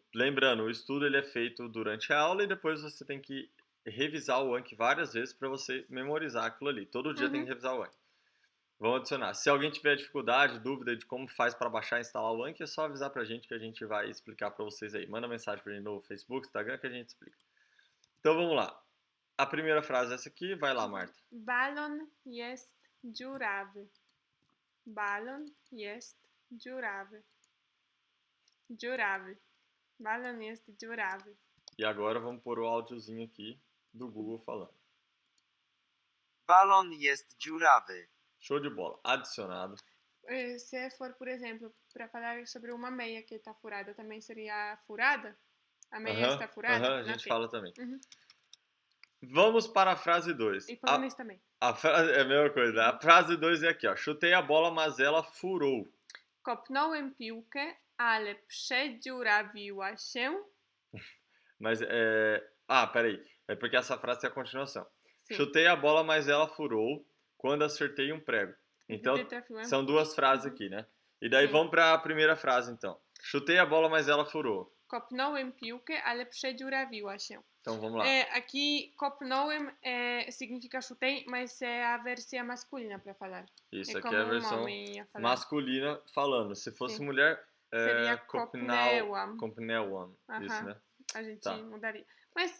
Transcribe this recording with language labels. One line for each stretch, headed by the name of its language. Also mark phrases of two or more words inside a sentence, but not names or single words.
Portuguese: Lembrando, o estudo ele é feito durante a aula e depois você tem que revisar o Anki várias vezes para você memorizar aquilo ali. Todo dia tem que revisar o Anki. Vamos adicionar. Se alguém tiver dificuldade, dúvida de como faz para baixar e instalar o Anki, é só avisar pra gente que a gente vai explicar para vocês aí. Manda mensagem pra gente no Facebook, Instagram que a gente explica. Então vamos lá. A primeira frase é essa aqui. Vai lá, Marta.
Polish: Balon jest dziurawy. Balon jest dziurawy. Dziurawy. Balon jest dziurawy.
Portuguese: E agora vamos pôr o áudiozinho aqui do Google falando.
Polish: Balon jest dziurawy.
Portuguese: Show de bola. Adicionado. Se for, por exemplo, para falar sobre uma meia que está furada, também seria furada? A meia está furada? A gente fala também. Vamos para a frase 2. E polonês também. É a mesma coisa. A frase 2 é aqui, ó. Chutei a bola, mas ela furou.
Polish: Kopnąłem piłkę, ale przedziurawiła się.
Portuguese: Mas peraí. É porque essa frase é a continuação. Sim. Chutei a bola, mas ela furou quando acertei um prego. Então,
Polish: Gdy trafiłem...
Portuguese: são duas frases aqui, né? E daí Sim. vamos para a primeira frase, então. Chutei a bola, mas ela furou.
Polish: Kopnąłem piłkę, ale przedziurawiła się.
Portuguese: Então, vamos lá. Aqui, kopnąłem significa chutei, mas é a versão masculina para falar. Isso, é aqui como é a versão homem ia falar. masculina falando. Se fosse Sim. mulher, Seria kopnęłam. kopnęłam. Isso, né? A gente Tá. mudaria. Mas